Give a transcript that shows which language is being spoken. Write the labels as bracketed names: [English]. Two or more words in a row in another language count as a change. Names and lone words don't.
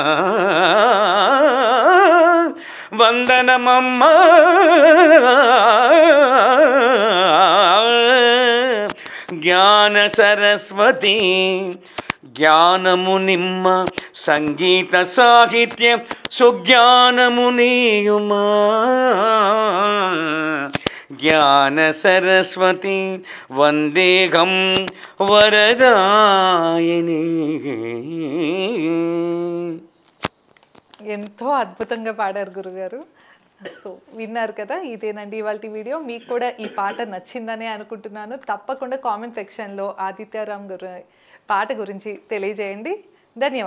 [Sanskrit] वंदनमम्मा ज्ञान सरस्वती ज्ञानमुनिम्म संगीत साहित्य सुज्ञानमुनियुमा ज्ञान सरस्वती वंदेहं वरदायिनी। [Telugu] ఎంతో అద్భుతంగా పాడారు గురుగారు. సో విన్నారు కదా, ఇదేనండి ఇవాల్టి వీడియో. మీకు కూడా ఈ పాట నచ్చిందనే అనుకుంటున్నాను. తప్పకుండా [English] comment sectionlo [Telugu] ఆదిత్య రామ్ గారు పాట గురించి తెలియజేయండి.